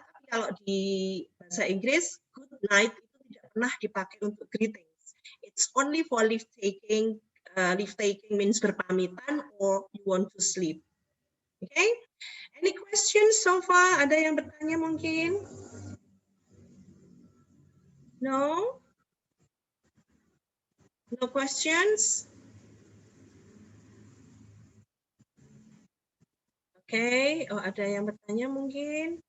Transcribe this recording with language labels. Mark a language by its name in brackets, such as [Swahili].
[Indonesian] Tapi kalau di bahasa Inggris, good night itu tidak pernah dipakai untuk greetings. [English] It's only for leave taking. Leave taking means [Indonesian] berpamitan [English] or you want to sleep. Okay, any questions so far? [Indonesian] Ada yang bertanya mungkin? [English] No? No questions? [Indonesian] Oke, oh ada yang bertanya mungkin?